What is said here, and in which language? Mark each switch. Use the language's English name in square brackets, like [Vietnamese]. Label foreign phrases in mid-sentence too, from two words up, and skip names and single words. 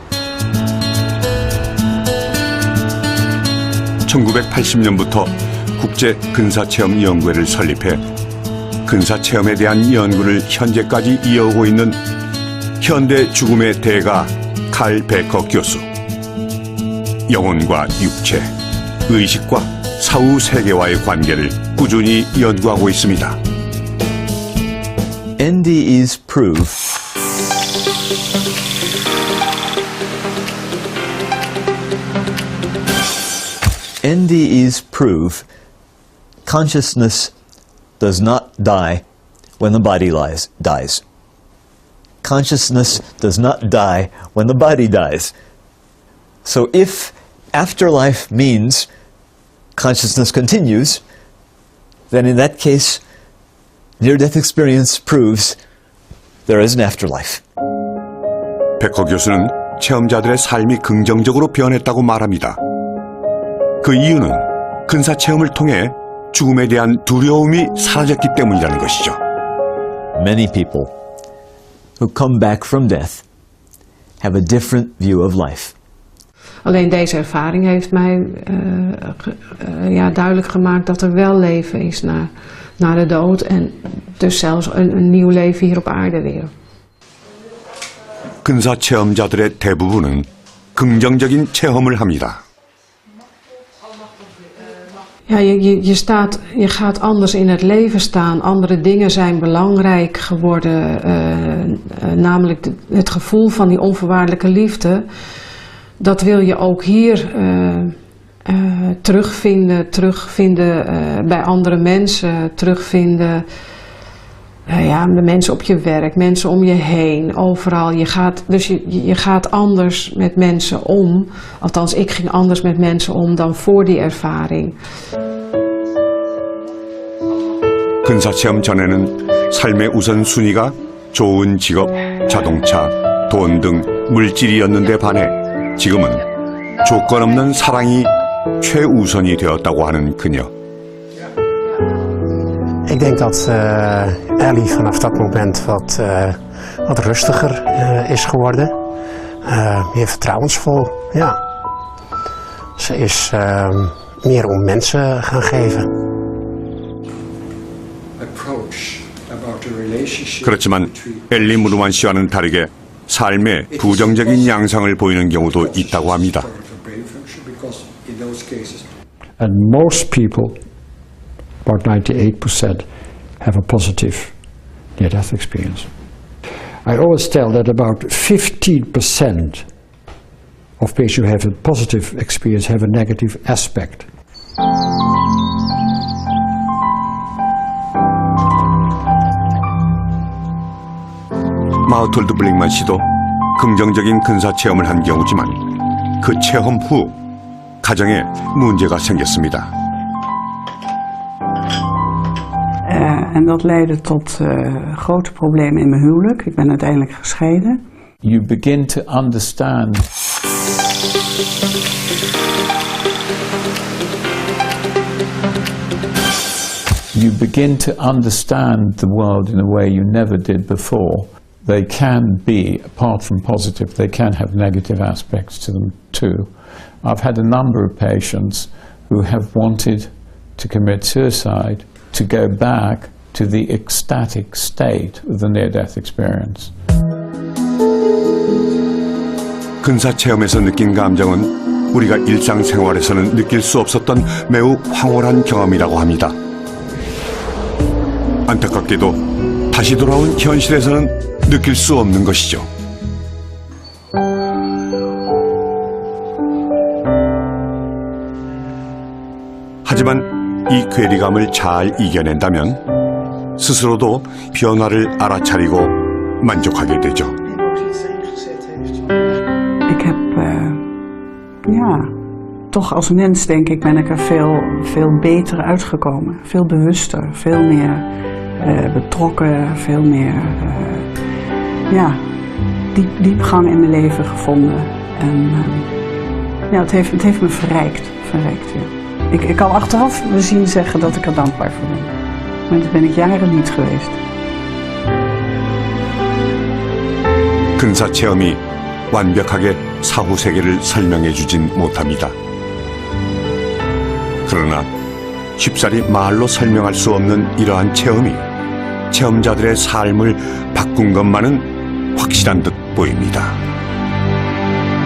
[Korean] 1980년부터 국제 근사체험연구회를 설립해 근사체험에 대한 연구를 현재까지 이어오고 있는 현대 죽음의 대가 칼 베커 교수. 영혼과 육체, 의식과 사후 세계와의 관계를 꾸준히 연구하고 있습니다. [English] NDE's prove consciousness does not die when the body dies. Consciousness does not die when the body dies. So if afterlife means consciousness continues, then in that case, near-death experience proves there is an afterlife. [Korean] 베커 교수는 체험자들의 삶이 긍정적으로 변했다고 말합니다. 그 이유는 근사 체험을 통해 죽음에 대한 두려움이 사라졌기 때문이라는 것이죠. [English] Many people who come back from death have a different view of life. [Dutch] Alleen deze ervaring heeft mij duidelijk gemaakt dat er wel leven is na de dood en dus zelfs een nieuw leven hier op aarde weer. [Korean] 근사 체험자들의 대부분은 긍정적인 체험을 합니다. [Dutch] Ja, je gaat anders in het leven staan. Andere dingen zijn belangrijk geworden. Namelijk het gevoel van die onvoorwaardelijke liefde. Dat wil je ook hier terugvinden bij andere mensen. Terugvinden de mensen op je werk, mensen om je heen, overal. Je gaat anders met mensen om. Althans, ik ging anders met mensen om dan voor die ervaring. [Korean] 근사 체험 전에는 삶의 우선순위가 좋은 직업, 자동차, 돈 등 물질이었는데 반해 지금은 조건 없는 사랑이 최우선이 되었다고 하는 그녀. [Dutch] Ik denk dat Ellie vanaf dat moment wat rustiger is geworden. Meer vertrouwensvol, ja. Ze is meer om mensen gaan geven. [Korean] 그렇지만 엘리 무르만 씨와는 다르게 삶의 부정적인 양상을 보이는 경우도 있다고 합니다. [English] And most people, about 98%, have a positive near-death experience. I always tell that about 15% of patients who have a positive experience have a negative aspect. [Korean] 마우톨드 블링만 씨도 긍정적인 근사 체험을 한 경우지만 그 체험 후 가정에 문제가 생겼습니다. [Dutch] En dat leidde tot grote problemen in mijn huwelijk. Ik ben uiteindelijk gescheiden. [English] You begin to understand. You begin to understand the world in a way you never did before. They can be, apart from positive, they can have negative aspects to them too. I've had a number of patients who have wanted to commit suicide to go back to the ecstatic state of the near-death experience. [Korean] 근사 체험에서 느낀 감정은 우리가 일상생활에서는 느낄 수 없었던 매우 황홀한 경험이라고 합니다. 안타깝게도 다시 돌아온 현실에서는 느낄 수 없는 것이죠. 하지만 이 괴리감을 잘 이겨낸다면 스스로도 변화를 알아차리고 만족하게 되죠. [Dutch] Ik heb, toch als mens denk ik ben ik er veel beter uitgekomen. Veel bewuster, veel meer betrokken, veel meer diepgang in mijn leven gevonden. En het heeft me verrijkt. Ja. Ik kan achteraf bezien zeggen dat ik er dankbaar voor ben. Maar dat ben ik jaren niet geweest. [Korean] 근사 체험이 완벽하게 사후 세계를 설명해 주진 못합니다. 그러나 쉽사리 말로 설명할 수 없는 이러한 체험이 체험자들의 삶을 바꾼 것만은 확실한 듯 보입니다.